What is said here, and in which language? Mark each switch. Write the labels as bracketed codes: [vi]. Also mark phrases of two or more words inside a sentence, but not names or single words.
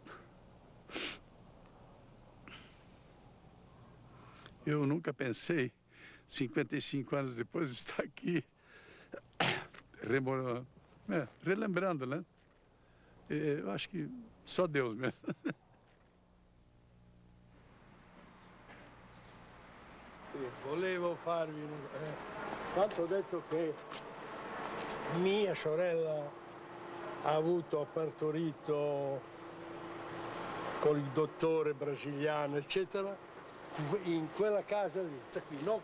[pt] Eu nunca pensei, 55 anos depois, estar aqui, relembrando, né? Eu acho que só Deus mesmo. [it] Volevo farvi tanto ho detto che mia sorella ha partorito con il dottore brasiliano eccetera in quella casa lì, qui, no?